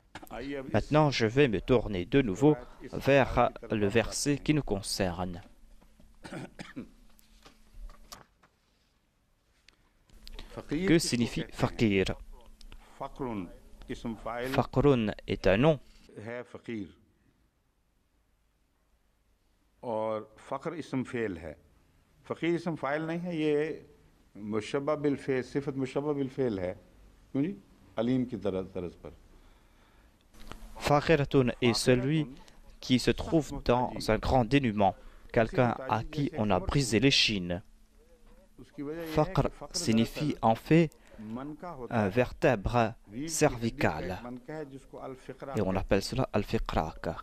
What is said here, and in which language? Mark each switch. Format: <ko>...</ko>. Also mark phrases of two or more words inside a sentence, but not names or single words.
<fr>Maintenant, je vais me tourner de nouveau vers le verset qui nous concerne. Que signifie faqir? Faqrun est un nom.</fr> <ur>اور فقر اسم فعل ہے فقیر اسم فاعل نہیں ہے یہ مشبہ بل فعل صفت مشبہ بل فعل ہے کیوں جی علیم کی طرز پر</ur> <fr>Faqiratun est celui qui se trouve dans un grand dénuement, quelqu'un à qui on a brisé l'échine. Faqr signifie en fait un vertèbre cervical et on appelle cela al-fiqrak.</fr>